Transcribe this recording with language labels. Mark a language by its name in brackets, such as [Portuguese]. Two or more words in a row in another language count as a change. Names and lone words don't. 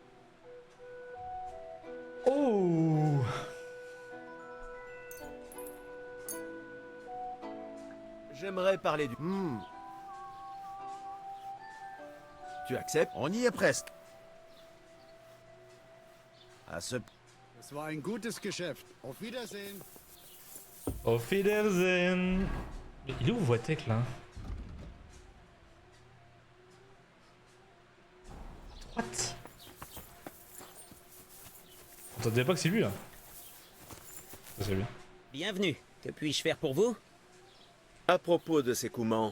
[French] Oh. J'aimerais parler du... Tu acceptes? On y est presque. À ce... [German] Es war ein gutes Geschäft. Auf Wiedersehen. Auf Wiedersehen. [French] Mais il est où Voitech là? [English] What? [French] On t'entendait pas que c'est lui là? Ça, c'est lui. Bienvenue. Que puis-je faire pour vous? À propos de ces Coumans...